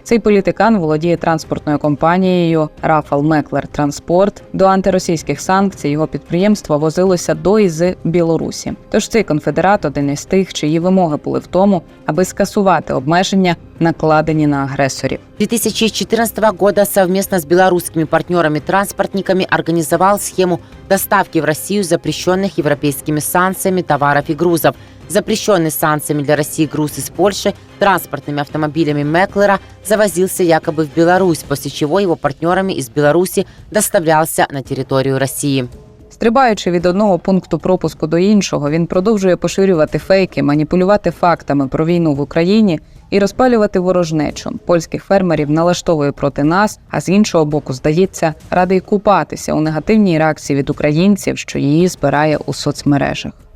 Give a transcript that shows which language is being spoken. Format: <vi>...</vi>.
<uk>Цей політикан володіє транспортною компанією Рафал Меклер Транспорт. До антиросійських санкцій його підприємство возилося до і з Білорусі. Тож цей конфедерат один із тих, чиї вимоги були в тому, аби скасувати обмеження накладені на агресорів.</uk> <ru>2014 года совместно с белорусскими партнерами-транспортниками организовал схему доставки в Россию запрещенных европейскими санкциями товаров и грузов. Запрещенный санкциями для России груз из Польши транспортными автомобилями Меклера завозился якобы в Беларусь, после чего его партнерами из Беларуси доставлялся на территорию России.</ru> <uk>Стрибаючи від одного пункту пропуску до іншого, він продовжує поширювати фейки, маніпулювати фактами про війну в Україні і розпалювати ворожнечу. Польських фермерів налаштовує проти нас, а з іншого боку, здається, радий купатися у негативній реакції від українців, що її збирає у соцмережах.</uk>